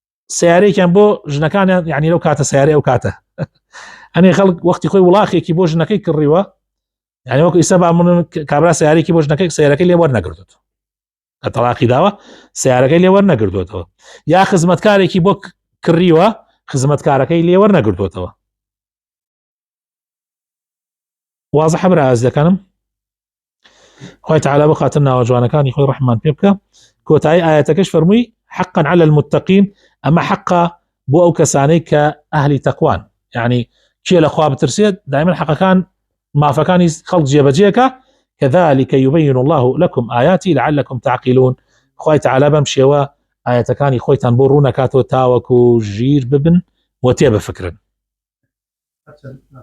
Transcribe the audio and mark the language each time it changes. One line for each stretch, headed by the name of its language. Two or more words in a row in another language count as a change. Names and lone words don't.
Central Kurdish: سیارەیەکیان بۆ ژنەکانیان یعنی لەو کاتە سیارە ئەو کاتە ئەنێ خەڵک وەختی خۆی وڵاخێکی بۆ ژنەکەی کڕیوە یعنی وەکو ئیسا بامون کابرا سیارێکی بۆ ژنەکەی سیارەکەی لێ وەرنەگرتووە کە تەلاقی داوە سیارەکەی لێ وەرنەگرتووەتەوە یا خزمەتکارێکی بۆ کڕیوە خزمەتکارەکەی لێ وەرنەگرتووەتەوە واضح برا ئازەکانم خوای تعالی بۆ خاتر ناوە جوانەکانی خۆی ڕەحمان پێ بکە کۆتایی ئاەتەکەش فەرمووی
Arabic: حقا على المتقين
Central Kurdish: ئەمە حقا بۆ ئەو کەسانەی کە ئەهلی تەقوان یعنی کێ لە خوا بترسێت دائما حقەکان مافەکانی خەڵک جێبەجێکە
Arabic: كذلك يبين الله لكم آياتي لعلكم تعقلون
Central Kurdish: خوای تعالی بەم شێوە ئاەتەکانی خۆیتان بۆ ڕوونەکاتەوە تاوەکو ژیر ببن و تێبفکرن